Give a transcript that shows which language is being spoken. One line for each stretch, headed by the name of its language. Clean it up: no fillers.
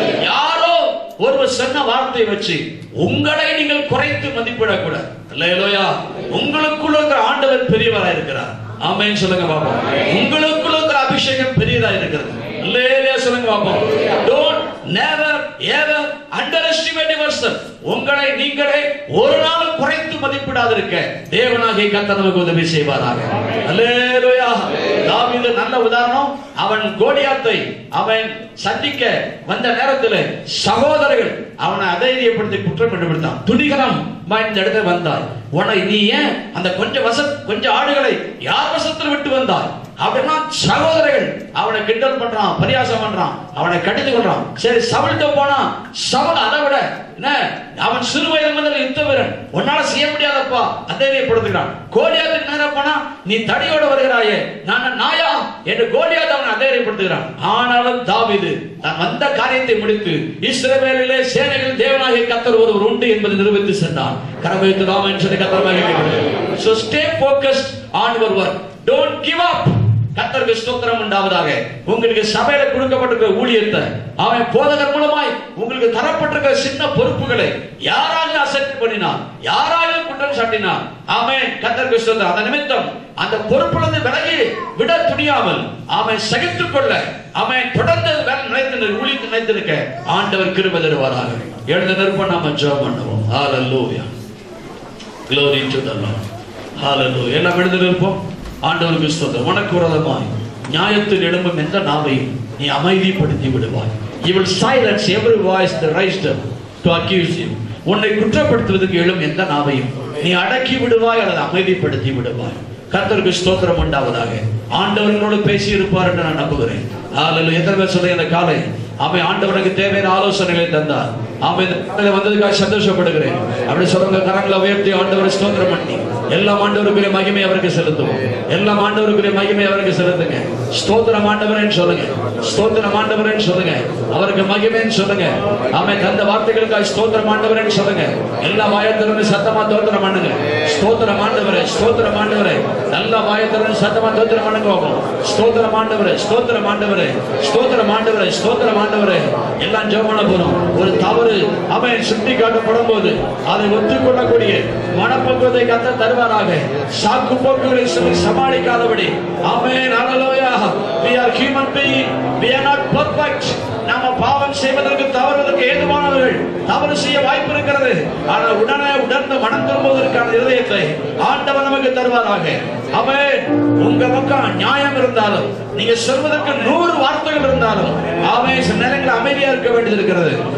Tamil: யாரோ ஒருவர் சொன்ன வார்த்தையை வச்சு உங்களை நீங்கள் குறைத்து மதிப்பிடக்கூடாது. அல்லேலூயா. உங்களுக்குள்ள இருக்கிற ஆண்டவர் பெரியவரா இருக்கிறார். ஆமென் சொல்லுங்க பாப்போம். உங்களுக்குள்ள இருக்கிற அபிஷேகம் பெரியதா இருக்கிறது. அல்லேலூயா சொல்லுங்க பாப்போம்.
English: Don't never ever underestimate yourself.
Tamil: உங்களை நீங்களே ஒரு நாள் குறைத்து மதிப்பிடாதிருக்க தேவனாகிய கர்த்தர் நமக்கு உதவி செய்வாராக. அல்லேலூயா. தாவீது நல்ல உதாரணம். அவன் கோலியாத்தை அவன் சந்திக்க வந்த நேரத்தில் சகோதரர்கள் அவனை அதைரியப்படுத்தி குற்றம் கண்டுபிடித்தான். துணிகரம் இந்த இடத்துல வந்தாய், உன்னை நீ ஏன் அந்த கொஞ்சம் ஆடுகளை யார் வசத்தில் விட்டு வந்தாய் அப்படின்னா சகோதரர்கள் அவனை கிண்டல் பண்றான், பரியாசம் பண்றான், அவனை கடிந்து கொள்றான். சரி, சவுல்கிட்ட போனா சவுல் அதை விட என்ன, அவன் சிறு வயது முதல் யுத்த வீரன், உன்னால செய்ய முடியாதப்பா அதைரியப்படுத்துகிறான். கோலியாத்துக்கு நேரம் போனா நீ தடியோட வருகிறாயே, நான் நாயா என்று கோலியாத் அவனை அதைரியப்படுத்துகிறான். ஆனாலும் தாவீது தான் வந்த காரியத்தை முடித்து இஸ்ரவேலிலே சேனைகள் தேவனாகிய கர்த்தர் ஒருவர் உண்டு என்பதை நிரூபித்து சென்றான். கரவைத்து ராமன் சொல்லி கர்த்தர் மகிமைப்படுகிறார்.
English: So stay focused on your work. Don't give up.
Tamil: கர்த்தருக்கு ஸ்தோத்திரம் உண்டாவதாக. உங்களுக்கு சபையில கொடுக்கப்பட்டிருக்கிற ஊழியத்தை அவன் போதகர் மூலமாய் உங்களுக்கு தரப்பட்டிருக்கிற சின்ன பொறுப்புகளை யாராவது அசட்டை பண்ணினார், யாராவது குற்றம் சாட்டினார், ஆமென், கர்த்தருக்கு ஸ்தோத்திரம். அந்த நிமித்தம் அந்த பொறுப்பிலிருந்து விலகி விட துணியாமல் அவன் சகித்துக் கொள்ள அவன் தொடர்ந்து ஊழியத்தை நினைத்திருக்க ஆண்டவர் கிருபை தருவாராக. எழுந்த நிற்ப நாம ஜெபம் பண்ணுவோம். ஹalleluya,
English: glory to the Lord.
Tamil: ஹalleluya. எல்லாம் எழுந்து நிற்போம். ஆண்டவருக்கு ஸ்தோத்திரம். உனக்கு விரோதமாய் நியாயத்தில் எழும்பும் எந்த நாவையும் நீ அமைதிப்படுத்தி விடுவாய்.
English: You will silence every voice that raised up to accuse you.
Tamil: உன்னை குற்றப்படுத்துவதற்கு எழும் எந்த நாவையும் நீ அடக்கி விடுவாய் அல்லது அமைதிப்படுத்தி விடுவாய். கர்த்தருக்கு ஸ்தோத்திரம் உண்டாவதாக. ஆண்டவர்களோடு பேசி இருப்பார் என்று நான் நம்புகிறேன். ஹalleluya. எத்தனை பேர் சொல்ல இந்த காலை அவன் ஆண்டவனுக்கு தேவையான ஆலோசனைகளை தந்தார். அவன் வந்ததுக்காக சந்தோஷப்படுகிறேன் அப்படி சொல்லுங்க. கரங்களை உயர்த்தி ஆண்டவரை ஸ்தோத்திரம் பண்ணி எல்லாம் ஆண்டவருக்குரிய மகிமை அவருக்கு செலுத்துவோம். எல்லாம் ஆண்டவருக்குரிய மகிமை அவருக்கு செலுத்துங்க. ஸ்தோத்திரம் ஆண்டவரேன்னு சொல்லுங்க, ஸ்தோத்திரம் ஆண்டவரேன்னு சொல்லுங்க, அவருக்கு மகிமைன்னு சொல்லுங்க. அவன் தந்த வார்த்தைகளுக்காக ஸ்தோத்திரம் ஆண்டவரேன்னு சொல்லுங்க. எல்லா வாயத்திலிருந்து சத்தமா தோத்திரம் பண்ணுங்க. ஸ்தோத்திரம் ஆண்டவரே, ஸ்தோத்திரம் ஆண்டவரே. நல்ல வாயத்திலிருந்து சத்தமா தோத்திரம் பண்ணுங்க. ஸ்தோத்திரம் ஆண்டவரே, ஸ்தோத்திரம் ஆண்டவரே, ஸ்தோத்திரம் ஆண்டவரே, ஸ்தோத்திரம் ஆண்டவரே. எல்லாம் ஜெபம் பண்ண போறோம். ஒரு தவறு அவன் சுட்டி காட்டப்படும் போது அதை ஒத்துக்கொள்ளக்கூடிய மனப்பக்குவத்தை கர்த்தர் தருவாராக. சாக்கு போக்குகளை சொல்லி சமாளிக்காதபடி. ஆமென், ஹalleluya.
English: We are human being, we are not perfect.
Tamil: நாம பாவம் செய்வதற்கு தவறுவதற்கு ஏதுவானவர்கள், தவறு செய்ய வாய்ப்பு இருக்கிறது. ஆனால் உடனே உணர்ந்து மனம் திரும்புவதற்கான இதயத்தை ஆண்டவர் நமக்கு தருவாராக. ஆமென். உங்க பக்கம் நியாயம் இருந்தாலும் நீங்க சொல்வதற்கு 100 வார்த்தைகள் இருந்தாலும் ஆமென், சில நேரங்களில் அமைதியா இருக்க வேண்டியது இருக்கிறது.